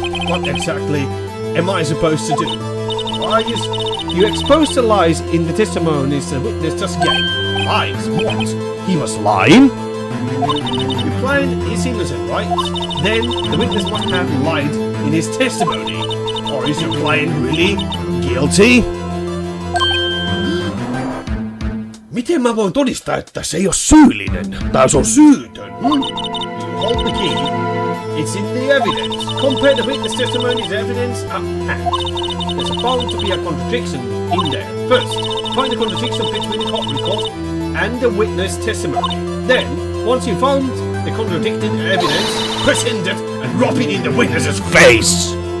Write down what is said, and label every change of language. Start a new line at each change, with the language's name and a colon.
English: What exactly am I supposed to do? Why, you exposed the lies in the testimonies the witness just gave. Lies? What? He was lying? Your client is innocent, right? Then the witness must have lied in his testimony. Or is your client really guilty?
Finnish: Miten mä voin todistaa, että se ei ole syyllinen? Tai se on syytön?
English: You hold the key. It's in the evidence. Compare the witness testimony's evidence at hand. There's bound to be a contradiction in there. First, find the contradiction between the court record and the witness testimony. Then, once you found the contradicting evidence, present it and rub it in the witness's face!